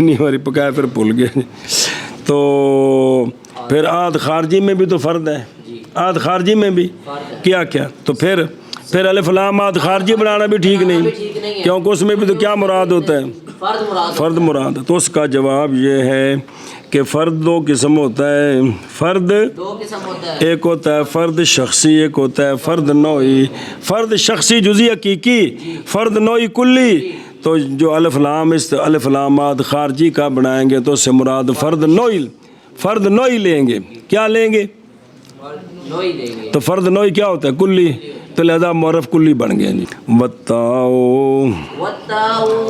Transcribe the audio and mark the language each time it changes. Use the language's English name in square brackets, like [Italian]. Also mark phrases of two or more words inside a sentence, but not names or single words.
[Urdu] نہیں ہماری پکایا پھر بھول گئے۔ تو پھر آد خارجی میں بھی تو فرد ہے، آد خارجی میں بھی کیا تو پھر الف لام آد خارجی بنانا بھی ٹھیک نہیں کیونکہ اس میں بھی تو کیا مراد ہوتا ہے؟ فرد مراد ہے۔ تو اس کا جواب یہ ہے کہ فرد دو قسم ہوتا ہے، فرد دو قسم ہوتا ہے، ایک ہوتا ہے فرد شخصی، ایک ہوتا ہے فرد نوعی۔ فرد شخصی جزئی حقیقی، فرد نوعی کلی۔ تو جو الف لام آد خارجی کا بنائیں گے تو اس سے مراد فرد نوعی لیں گے، کیا لیں گے؟ نوعی لیں گے۔ تو فرد نوعی کیا ہوتا ہے؟ کلی، تو لہذا معرف کلی بن گیا جی۔ بتاؤ والتاء